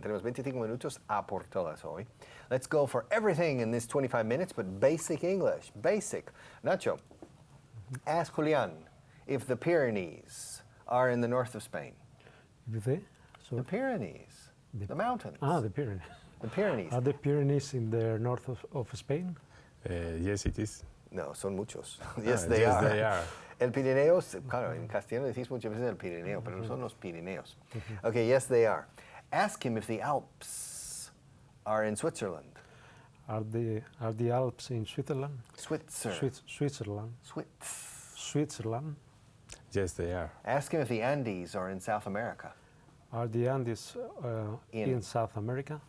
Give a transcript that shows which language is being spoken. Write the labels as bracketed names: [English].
[Spanish] Tenemos 25 minutos a por todas hoy. [English] Let's go for everything in this 25 minutes, but basic English. Basic. Nacho, ask Julian if the Pyrenees are in the north of Spain. The Pyrenees. The mountains. the Pyrenees. The Pyrenees. Are the Pyrenees in the north of Spain? Yes, it is. [Spanish] No, son muchos. [English] Yes, they are. Yes, they are. [Spanish] El Pirineos, claro, en castellano decís muchas veces el Pirineo, pero no son los Pirineos. [English] Okay, yes, they are. Ask him if the Alps are in Switzerland. Are the Alps in Switzerland? Switzerland. Switzerland. Yes, they are. Ask him if the Andes are in South America. Are the Andes in South America?